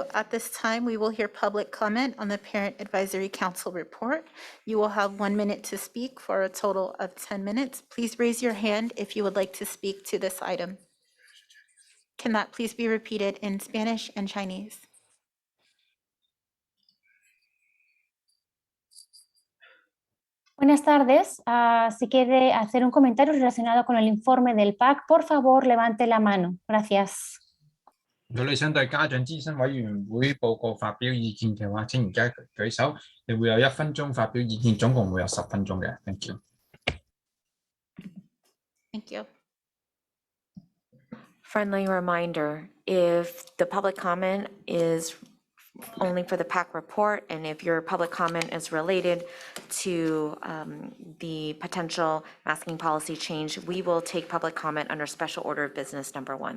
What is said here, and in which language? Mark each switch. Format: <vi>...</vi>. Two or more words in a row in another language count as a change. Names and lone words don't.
<en>At this time, we will hear public comment on the Parent Advisory Council report. You will have 1 minute to speak for a total of 10 minutes. Please raise your hand if you would like to speak to this item. Can that please be repeated in Spanish and Chinese?</en> <es>Buenas tardes. Si quiere hacer un comentario relacionado con el informe del PAC, por favor, levante la mano. Gracias.</es> <yue>如果你想對家長諮詢委員會報告發表意見嘅話，請而家舉手。你會有1分鐘發表意見，總共會有10分鐘嘅。</yue> <en>Thank you. Thank you. Friendly reminder, if the public comment is only for the PAC report, and if your public comment is related to the potential masking policy change, we will take public comment under special order of business number 1.</en>